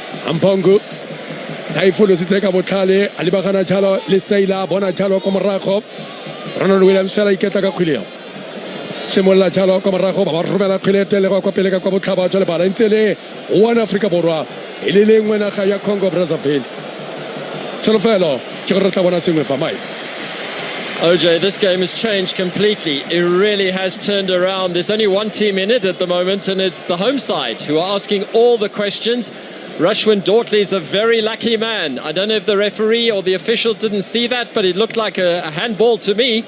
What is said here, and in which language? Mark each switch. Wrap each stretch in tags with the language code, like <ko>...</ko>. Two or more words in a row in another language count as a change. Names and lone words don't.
<tn>Ampongo a e folositse ka botlhale a lebagana jalo le Seila bona jalo ko morago Ronald Williams fela iketla ka kgwele simolola jalo ko morago ba romela kgwele tele kwa pele ka kwa botlhaba jalo ba ntse le one Africa Borwa e le lengwe naga ya Congo Brazzaville Solofelo ke go rata bona sengwe fa mai</tn> <en>OJ, this game has changed completely. It really has turned around. There's only one team in it at the moment, and it's the home side who are asking all the questions. Rushwin Dortley is a very lucky man. I don't know if the referee or the official didn't see that, but it looked like a handball to me.</en>